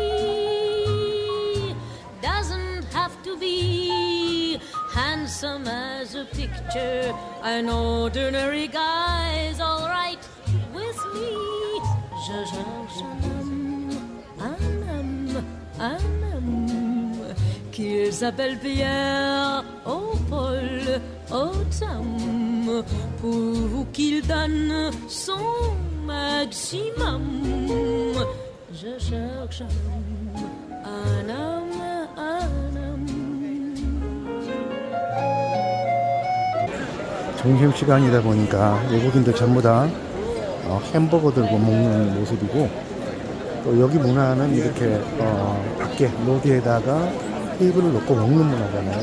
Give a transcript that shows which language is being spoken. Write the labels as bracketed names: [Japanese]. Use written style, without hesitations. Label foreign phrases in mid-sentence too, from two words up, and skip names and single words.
[English] Doesn't have to be handsome as a picture. An ordinary guy's all right with me. [French] Je cherche un homme qu'il s'appelle Pierre au Paul, au Tom, pour qu'il donne son maximum. Je cherche un homme, un homme. [Korean] 점심시간이다 보니까 외국인들 전부 다 햄버거 들고 먹는 모습이고, 또 여기 문화는 이렇게 밖에 로비에다가 테이블을 놓고 먹는 문화잖아요.